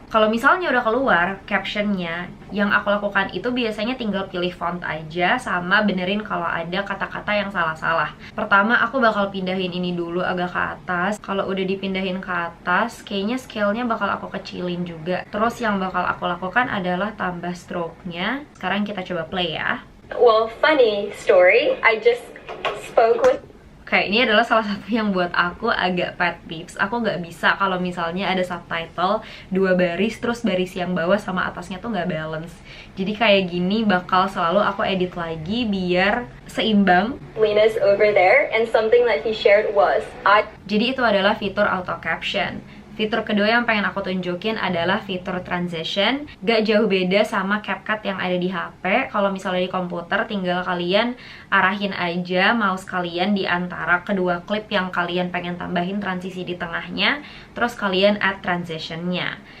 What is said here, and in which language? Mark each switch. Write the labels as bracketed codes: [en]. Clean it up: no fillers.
[id] Kalau misalnya udah keluar captionnya, yang aku lakukan itu biasanya tinggal pilih font aja sama benerin kalau ada kata-kata yang salah-salah. Pertama aku bakal pindahin ini dulu agak ke atas. Kalau udah dipindahin ke atas, kayaknya scale-nya bakal aku kecilin juga. Terus yang bakal aku lakukan adalah tambah stroke-nya. Sekarang kita coba play ya. [en] Well, funny story, I just spoke with... [id] Oke, ini adalah salah satu yang buat aku agak pet peeves. Aku nggak bisa kalau misalnya ada subtitle 2 baris, terus baris yang bawah sama atasnya tuh nggak balance. Jadi kayak gini bakal selalu aku edit lagi biar seimbang. [en] Linus over there, and something that he shared was, [id] Jadi itu adalah fitur auto caption. Fitur kedua yang pengen aku tunjukin adalah fitur transition. Gak jauh beda sama CapCut yang ada di HP. Kalau misalnya di komputer tinggal kalian arahin aja mouse kalian di antara kedua klip yang kalian pengen tambahin transisi di tengahnya, terus kalian add transitionnya.